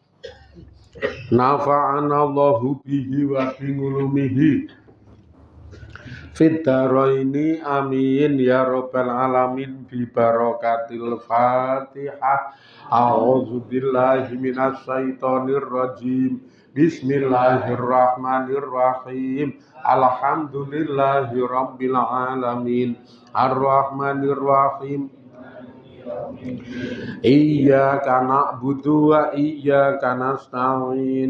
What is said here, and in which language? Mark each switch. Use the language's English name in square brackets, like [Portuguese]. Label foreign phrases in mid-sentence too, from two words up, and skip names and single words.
[Arabic] نفعنا الله به وبعلومه في الدارين آمين يا رب العالمين ببركة الفاتحة. أعوذ بالله من الشيطان الرجيم. بسم الله الرحمن الرحيم. الحمد لله رب العالمين. الرحمن الرحيم. إياك نعبد وإياك نستعين.